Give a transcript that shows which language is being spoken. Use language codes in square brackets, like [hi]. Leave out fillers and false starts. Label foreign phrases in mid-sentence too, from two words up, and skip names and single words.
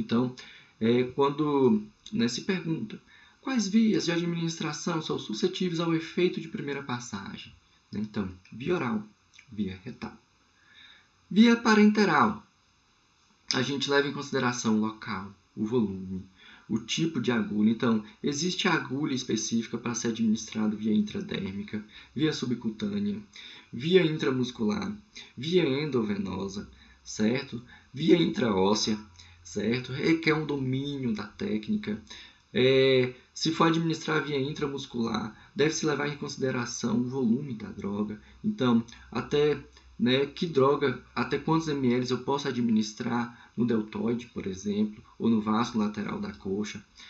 [pt] Então, quando se pergunta quais vias de administração são suscetíveis ao efeito de primeira passagem? Então, via oral, via retal. Via parenteral, a gente leva em consideração o local, o volume, o tipo de agulha. Então, existe agulha específica para ser administrado via intradérmica, via subcutânea, via intramuscular, via endovenosa, certo? Via intraóssea, certo? Requer um domínio da técnica. Se for administrar via intramuscular, deve-se levar em consideração o volume da droga. Então, até que droga, até quantos ml eu posso administrar no deltoide, por exemplo, ou no vaso lateral da coxa.